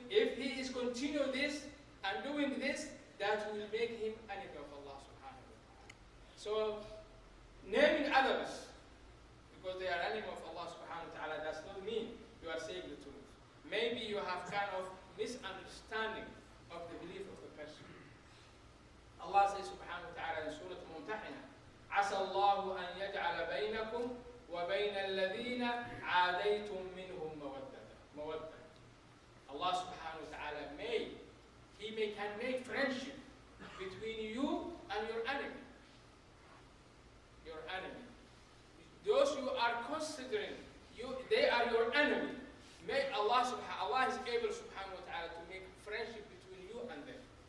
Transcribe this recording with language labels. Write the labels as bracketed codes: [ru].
[en] If he is continue this and doing this, that will make him enemy of Allah subhanahu wa ta'ala. So naming others because they are enemy of Allah subhanahu wa ta'ala does not mean you are saying the truth. Maybe you have kind of misunderstanding of the belief of the person. Allah says subhanahu wa ta'ala in Surah Mumtahina, [ar] عسى الله أن يجعل بينكم وبين الذين عاديتم منهم مودة. [en] Allah subhanahu wa ta'ala can make friendship between you and your enemy. Your enemy. Those you are considering, they are your enemy. May Allah is able subhanahu wa ta'ala to make friendship between you and them.